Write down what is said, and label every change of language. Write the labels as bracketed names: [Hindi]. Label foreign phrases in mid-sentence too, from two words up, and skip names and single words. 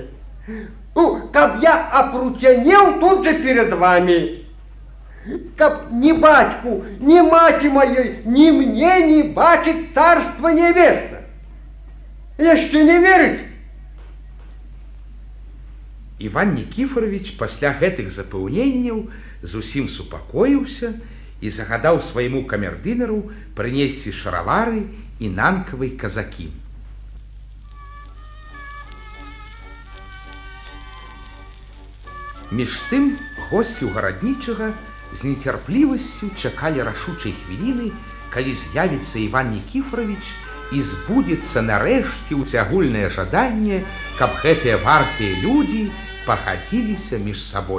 [Russian] Как я опрутянел тут же перед вами. Как ни батьку, ни мати моей, ни мне не бачить царство небесное. Еще не верите? [Belarusian] Иван Никифорович пасля гэтых запэўненняў зусім супакоіўся і загадаў свайму камердынеру прынесці шаравары і нанкавыя казакі. Між тым госці ў Гараднічага з нецярплівасцю чакалі рашучай хвіліны, калі з'явіцца Іван Никифорович і збудзецца нарэшце ўсеагульнае жаданне, каб гэтыя вартыя людзі пагадзіліся між сабой.